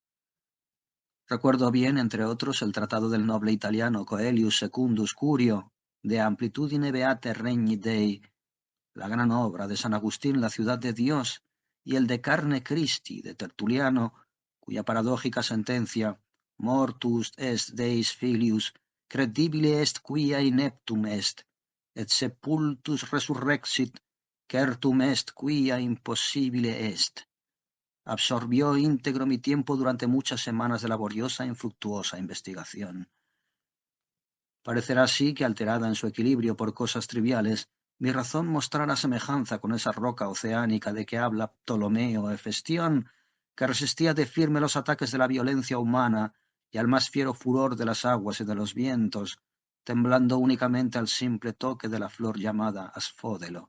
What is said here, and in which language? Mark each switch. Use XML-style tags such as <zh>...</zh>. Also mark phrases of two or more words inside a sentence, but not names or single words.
<es>Recuerdo bien, entre otros, el tratado del noble italiano Coelius Secundus Curio, de Amplitudine Beate Regni Dei, la gran obra de San Agustín, La ciudad de Dios, y el de Carne Christi, de Tertuliano, cuya paradójica sentencia,</es> <la>mortus est Deis filius, credibile est quia ineptum est, et sepultus resurrexit, certum est quia impossibile est,</la> <es>absorbió íntegro mi tiempo durante muchas semanas de laboriosa e infructuosa investigación. Parecerá así que, alterada en su equilibrio por cosas triviales, mi razón mostrara semejanza con esa roca oceánica de que habla Ptolomeo Hefestión, que resistía de firme los ataques de la violencia humana y al más fiero furor de las aguas y de los vientos, temblando únicamente al simple toque de la flor llamada asfódelo.</es>